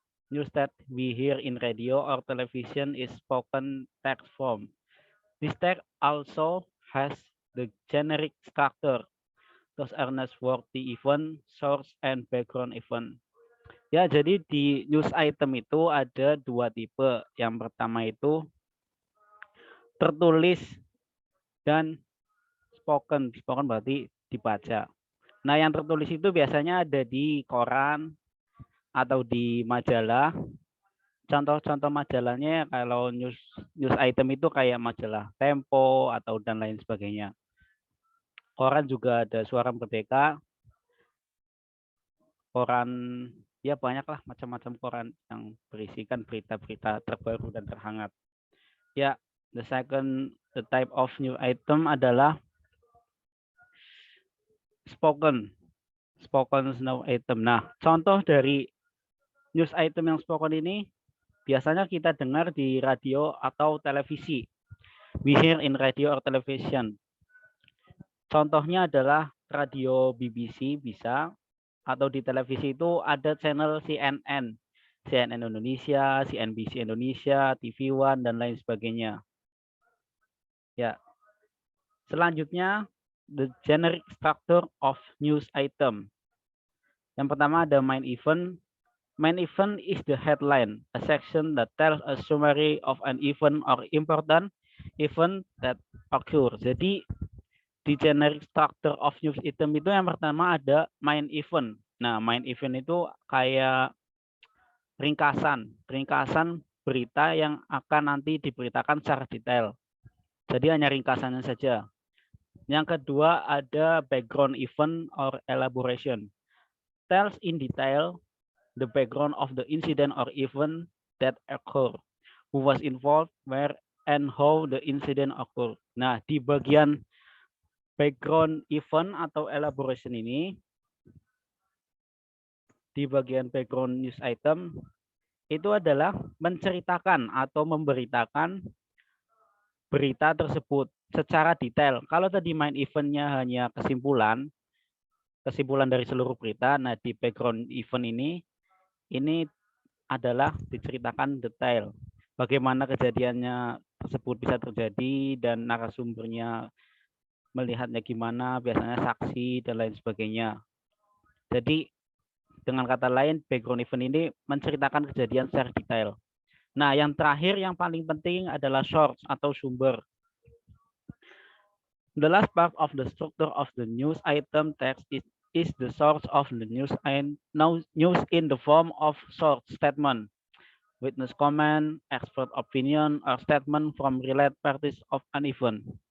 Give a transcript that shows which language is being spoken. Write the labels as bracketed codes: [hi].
[en] News that we hear in radio or television is spoken text form. This text also has the generic structure. Those are newsworthy event, source, and background event. [id] Ya, jadi di news item itu ada dua tipe. Yang pertama itu tertulis dan spoken. Spoken berarti dibaca. Nah, yang tertulis itu biasanya ada di koran atau di majalah. Contoh-contoh majalahnya kalau news item itu kayak majalah Tempo atau dan lain sebagainya. Koran juga ada Suara Merdeka, koran ya banyaklah macam-macam koran yang berisikan berita-berita terbaru dan terhangat. [en] Ya, the type of news item [id] adalah [en] spoken news item. [id] Nah, contoh dari news item yang spoken ini biasanya kita dengar di radio atau televisi. [en] We hear in radio or television. [id] Contohnya adalah radio BBC bisa, atau di televisi itu ada channel CNN Indonesia, CNBC Indonesia, TV One, dan lain sebagainya. Ya. Selanjutnya, [en] the generic structure of news item. [id] Yang pertama ada main event. [en] Main event is the headline, a section that tells a summary of an event or important event that occur. [id] Jadi di generic structure of news item itu yang pertama ada main event. Nah, main event itu kayak ringkasan berita yang akan nanti diberitakan secara detail. Jadi hanya ringkasannya saja. Yang kedua ada background event or elaboration. [en] Tells in detail the background of the incident or event that occurred, who was involved, where, and how the incident occurred. [id] Nah, di bagian background event atau elaboration ini, di bagian background news item, itu adalah menceritakan atau memberitakan berita tersebut secara detail. Kalau tadi main eventnya hanya kesimpulan dari seluruh berita, nah di background event ini adalah diceritakan detail bagaimana kejadiannya tersebut bisa terjadi dan narasumbernya melihatnya gimana, biasanya saksi dan lain sebagainya. Jadi dengan kata lain background event ini menceritakan kejadian secara detail. Nah, yang terakhir yang paling penting adalah source atau sumber. [en] The last part of the structure of the news item text is the source of the news in the form of short statement, witness comment, expert opinion, or statement from related parties of an event.